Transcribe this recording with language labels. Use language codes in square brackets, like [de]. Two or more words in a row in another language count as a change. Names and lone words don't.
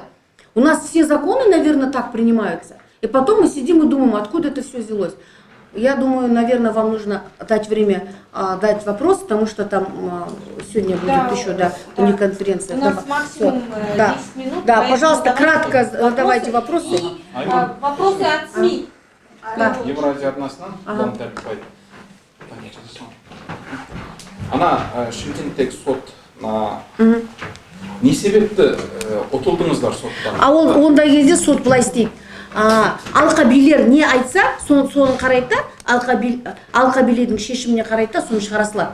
[ru] У нас все законы, наверное, так принимаются. И потом мы сидим и думаем, откуда это все взялось. Я думаю, наверное, вам нужно дать время дать вопрос, потому что там сегодня будет еще конференция. У нас максимум 10 минут. Да, пожалуйста, кратко задавайте вопросы. Вопросы от СМИ. [kk] Евразия арнасынан Дон Тәртіпбай. Ана Шымкенттегі сот не себепті ұтылдыңыздар соттан? Ондай кезде сот былай істейді. Алқа билер не айтса, соны қарайды да, алқа билердің шешіміне қарайды да, соны шығара салады.